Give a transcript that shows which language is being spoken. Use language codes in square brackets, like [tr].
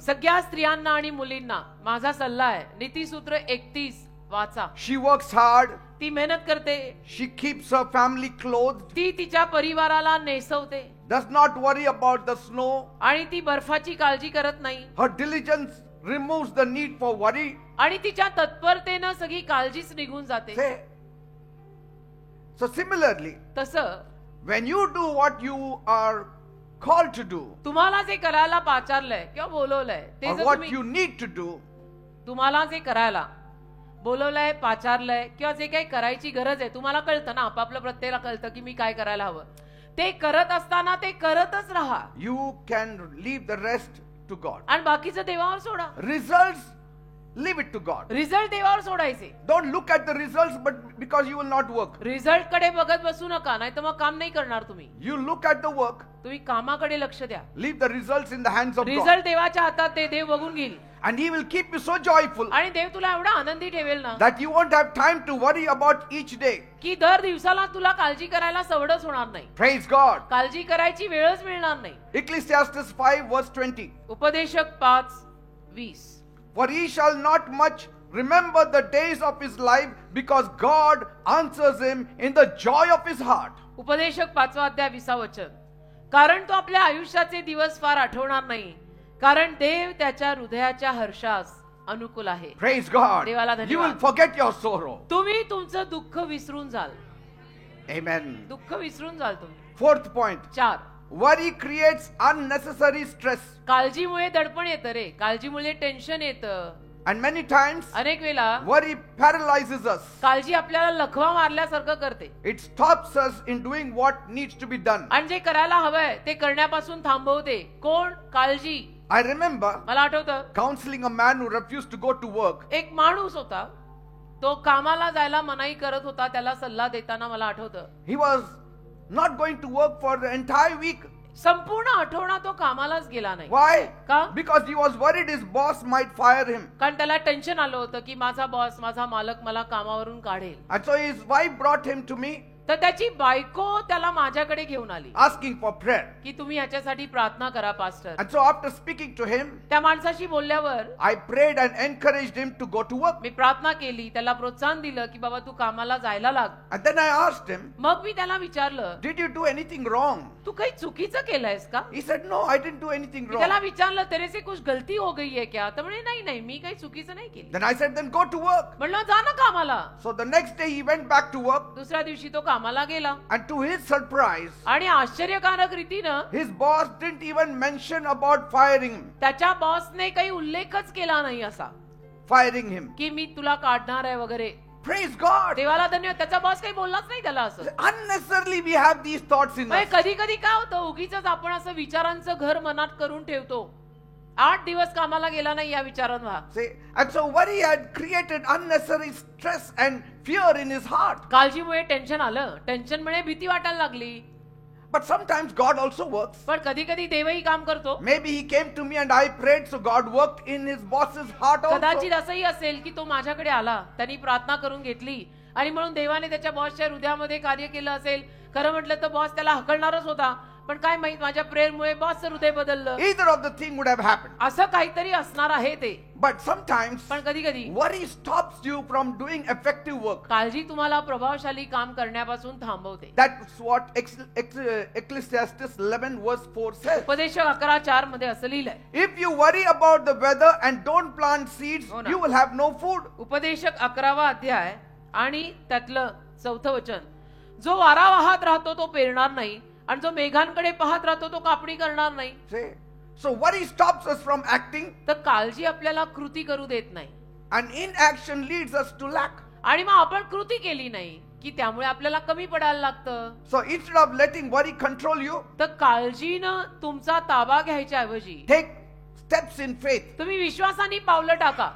[mr] सगळ्या स्त्रियांना आणि मुलींना माझा सल्ला आहे, नीतिसूत्र 31 वाचा. [en] She works hard. [mr] ती मेहनत करते, [en] She keeps her family clothed. [mr] ती तिच्या परिवाराला नेसवते [en] Does not worry about the snow. [mr] आणि ती बर्फाची काळजी करत नाही. [en] Her diligence removes the need for worry. [mr] आणि तिच्या तत्परतेनं सगळी काळजीच निघून जाते. [en] Say. So similarly, [mr] तसं [en] when you do what you are called to do, [mr] तुम्हाला जे करायला पाचारलंय किंवा बोलवलंय ते [en] or [mr] जर [en] what [mr] तुम्ही [en] you need to do, [mr] तुम्हाला जे करायला बोलवलंय, पाचारलंय किंवा जे काही करायची गरज आहे, तुम्हाला कळतं ना, आपापलं प्रत्येकाला कळतं की मी काय करायला हवं. ते करत असताना ते करतच राहा [en] you can leave the rest to God. [mr] आणि बाकीचं देवावर सोडा. [en] Results, leave it to God. [mr] Result देवावर सोडायचे. [en] Don't look at the results, but because you will not work. [mr] Result कडे बघत बसू नका, नाही तर मग काम नाही करणार तुम्ही. [en] You look at the work, [mr] तुम्ही कामाकडे लक्ष द्या. [en] leave the results in the hands of God. [mr] Result देवाच्या हातात, ते देव बघून घेईल. [en] And He will keep you so joyful [mr] आणि देव तुला एवढा आनंदी ठेवेल ना [en] that you won't have time to worry about each day. [mr] की दर दिवसाला तुला काळजी करायला सवडच होणार नाही. [en] Praise God. [mr] काळजी करायची वेळच मिळणार नाही. [en] Ecclesiastes 5 verse 20. [mr] उपदेशक 5:20. [en] For he shall not much remember the days of his life, because God answers him in the joy of his heart. [mr] उपदेशक 5वा अध्याय 20वा वचन. कारण तो आपल्या आयुष्याचे दिवस फार आठवणार नाही, कारण देव त्याच्या हृदयाच्या हर्षास अनुकूल आहे. [en] Praise God. [mr] देवाला [en] You [mr] धन्यवाद. [en] will forget your sorrow. [mr] तुम्ही तुमचं दुःख विसरून जाल. [en] Amen. [mr] दुःख विसरून जाल तुम्ही. [en] Fourth point. [mr] 4. [en] Worry creates unnecessary stress. [mr] काळजीमुळे दडपण येतं रे, काळजीमुळे टेन्शन येतं. [en] And many times [mr] अनेक वेळा [en] worry paralyzes us. [mr] काळजी आपल्याला लखवा मारल्यासारखं करते [en] It stops us in doing what needs to be done. [mr] आणि जे करायला हवंय ते करण्यापासून थांबवते. कोण? काळजी. [en] I remember [mr] मला आठवतं [en] counseling a man who refused to go to work. [mr] एक माणूस होता, तो कामाला जायला मनाई करत होता. त्याला सल्ला देताना मला आठवतं [en] He was not going to work for the entire week. [mr] संपूर्ण आठवडा तो कामालाच गेला नाही. [en] Why? [mr] का? [en] Because he was worried his boss might fire him. [mr] कारण त्याला टेन्शन आलं होतं की माझा बॉस, माझा मालक मला कामावरून काढेल. [en] And so his wife brought him to me [mr] तर त्याची बायको त्याला माझ्याकडे घेऊन आली [en] asking for prayer. [mr] की तुम्ही ह्याच्यासाठी प्रार्थना करा pastor. [en] And so after speaking to him, [mr] त्या माणसाशी बोलल्यावर [en] I prayed and encouraged him to go to work. [mr] मी प्रार्थना केली, त्याला प्रोत्साहन दिलं की बाबा तू कामाला जायला लाग. [en] And then I asked him, [mr] मग मी त्याला विचारलं, [en] did you do anything wrong? [mr] तू काही चुकीचं केलंयस का? [en] He said, no, I didn't do anything [mr] मी त्याला [en] wrong. [mr] विचारलं, [hi] तेरे से कुछ गलती हो गई है क्या? [mr] तर म्हणे नाही नाही, मी काही चुकीचं नाही केली. [en] Then I said, then go to work. [mr] म्हणलं जा ना कामाला. [en] So the next day he went back to work, [mr] दुसऱ्या दिवशी तो कामाला गेला [en] and to his surprise, [mr] आणि आश्चर्यकारक रीतीनं [en] his boss didn't even mention about firing him. [mr] त्याच्या बॉसने काही उल्लेखच केला नाही असा [en] Firing him. [mr] की मी तुला काढणार आहे वगैरे. [en] Praise God. [mr] देवाला धन्यवाद. त्याचा बॉस काही बोललाच नाही त्याला असं. [en] Unnecessarily we have these thoughts in us. [mr] कधी कधी काय होतं, उगीच आपण असं विचारांचं घर मनात करून ठेवतो. 8 दिवस कामाला गेला नाही या विचारांना. [en] See, and so worry had created unnecessary stress and fear in his heart. [mr] काळजीमुळे tension आलं, टेन्शनमुळे भीती वाटायला लागली. [en] But sometimes God also works. [mr] पण कधी कधी देवही काम करतो. [en] Maybe he came to me and I prayed, so God worked in his boss's heart also. [mr] कदाचित असंही असेल की तो माझ्याकडे आला, त्यांनी प्रार्थना करून घेतली आणि म्हणून देवाने त्याच्या बॉसच्या हृदयामध्ये कार्य केलं असेल. खरं म्हटलं तर बॉस त्याला हकलणारच होता, पण काय माहित माझ्या प्रेयरमुळे बॉसचं हृदय बदललं. [en] Either of the thing would have happened. [mr] असं काहीतरी असणार आहे ते. [en] But sometimes [mr] पण कधी कधी [en] worry stops you from doing effective work. [mr] काळजी तुम्हाला प्रभावशाली काम करण्यापासून थांबवते. [en] That's what Ecclesiastes 11 verse 4 says. [mr] उपदेशक 11:4 मध्ये असं लिहिलंय. [en] If you worry about the weather and don't plant seeds, [mr] हो ना. [en] you will have no food. [mr] उपदेशक 11वा अध्याय आणि त्यातलं 4थं वचन. जो वारा वाहत राहतो तो पेरणार नाही आणि जो मेघांकडे पाहत राहतो तो कापणी करणार नाही. [en] See? So worry stops us from acting, [mr] तर काळजी आपल्याला कृती करू देत नाही [en] and inaction leads us to lack. [mr] आणि मग आपण कृती केली नाही की त्यामुळे आपल्याला कमी पडायला लागतं. [en] So instead of letting worry control you, [mr] तर काळजीनं तुमचा ताबा घ्यायच्या ऐवजी [en] take steps in faith, [mr] तुम्ही विश्वासाने पावलं टाका.